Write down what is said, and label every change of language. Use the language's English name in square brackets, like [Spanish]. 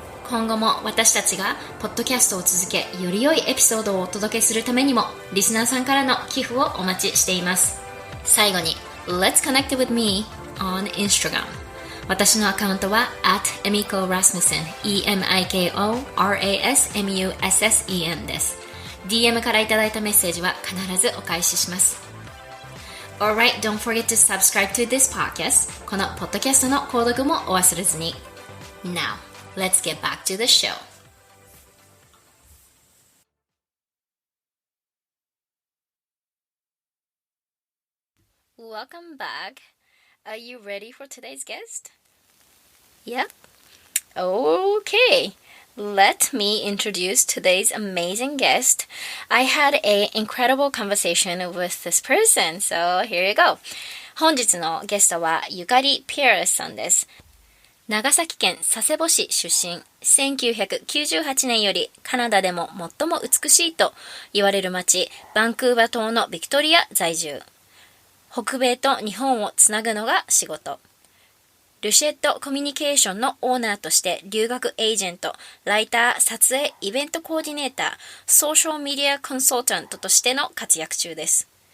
[Japanese] 今後も私たちがポッドキャストを続け、より良いエピソードをお届けするためにもリスナーさんからの寄付をお待ちしています。最後に [English] Let's connect with me on Instagram. [Japanese] 私のアカウントは @emiko rasmussen EMIKO RASMUSSEN です。 DM からいただいたメッセージは必ずお返しします。 [English] Alright, don't forget to subscribe to this podcast. [Japanese] このポッドキャストの購読もお忘れずに。 [English] Now, let's get back to the show. Welcome back. Are you ready for today's guest? Yep. Okay, let me introduce today's amazing guest. I had an incredible conversation with this person, so here you go. [Japanese] 本日のゲストはゆかりピアレスさんです。長崎県佐世保市出身、1998年よりカナダでも最も美しいと言われる町、バンクーバー島のビクトリア在住。北米と日本をつなぐのが仕事。ルシェットコミュニケーションのオーナーとして留学エージェント、ライター、撮影、イベントコーディネーター、ソーシャルメディアコンサルタントとしての活躍中です。